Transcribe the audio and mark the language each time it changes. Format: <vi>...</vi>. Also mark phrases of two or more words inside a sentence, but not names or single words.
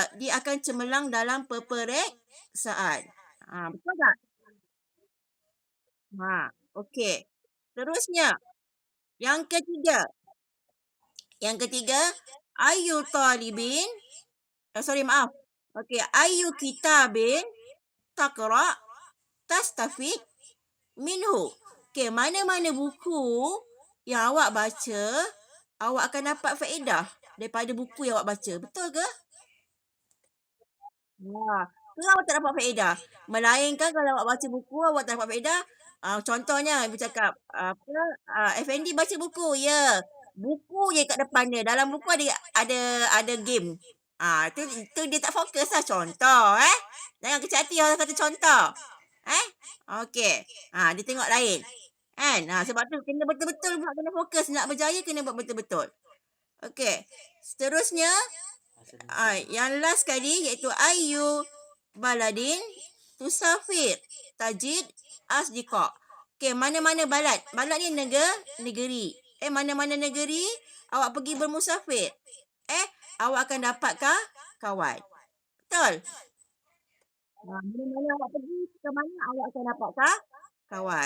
<ms>Dia akan cemerlang dalam peperiksaan. Betul tak? Okey. Terusnya, yang ketiga.</ms> <ar>أي طالب.</ar> <ms>Maaf. Okey,</ms> <ar>أي كتاب تقرأ تستفد منه.</ar> <ms>Okey, mana-mana buku yang awak baca, awak akan dapat faedah daripada buku yang awak baca. Betul ke? Kenapa awak tak dapat faedah? Melainkan kalau awak baca buku, awak tak dapat faedah. Contohnya, ibu cakap, Effendi baca buku. Ya, buku je kat depan dia. Dalam buku ada game. Tu dia tak fokus lah. Contoh, Jangan kecil hati orang kata contoh. Okey. Dia tengok lain. Kan? Sebab tu kena betul-betul buat, kena fokus. Nak berjaya kena buat betul-betul. Okey. Seterusnya, yang last kali iaitu</ms> <ar>أي بلد تسافر تجد أصدقاء.</ar> <ms>Okey, mana-mana balad. Balad ni negeri. Mana-mana negeri awak pergi bermusafir. Awak akan dapatkan kawan. Betul? Mana-mana awak pergi ke mana awak akan dapatkan kawan.</ms>